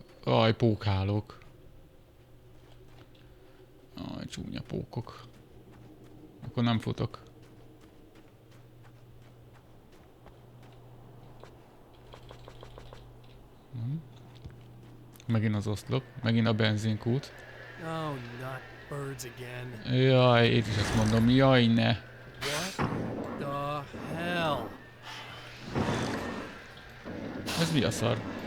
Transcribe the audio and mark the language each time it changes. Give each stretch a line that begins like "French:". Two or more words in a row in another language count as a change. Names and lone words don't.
Hungarian: Aj, pókhálók. Aj, csúnya pókok. Akkor nem futok. Megint az oszlop. Megint a benzinkút.
English: Oh, not birds again.
Hungarian: Jaj, itt is azt mondom. Jaj, ne.
English: What the hell?
Hungarian: Ez mi a szar?